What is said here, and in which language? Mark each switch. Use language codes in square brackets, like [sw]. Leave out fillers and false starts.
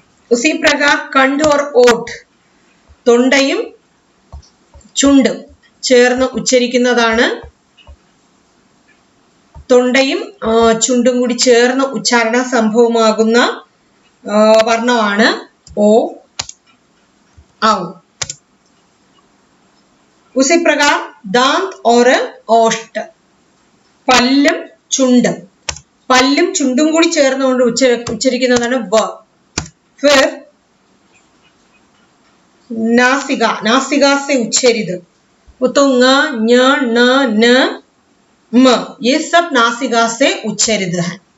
[hi] उसी प्रकार कंठ और ओठ [ml] തൊണ്ടയും ചുണ്ടും ചേർന്ന് ഉച്ചരിക്കുന്നതാണ്. തൊണ്ടയും ചുണ്ടും കൂടി ചേർന്ന് ഉച്ചാരണ സംഭവമാകുന്ന വർണ്ണമാണ് ഓ ഔ. [hi] उसी प्रकार दांत और ओष्ठ [ml] പല്ലും ചുണ്ടും, പല്ലും ചുണ്ടും കൂടി ചേർന്നുകൊണ്ട് ഉച്ചരിക്കുന്നതാണ് വ. [hi] फिर नासिका, नासिका से उच्चरित वो तो ङ, ञ, न, न, म, ये सब नासिका से उच्चरित है.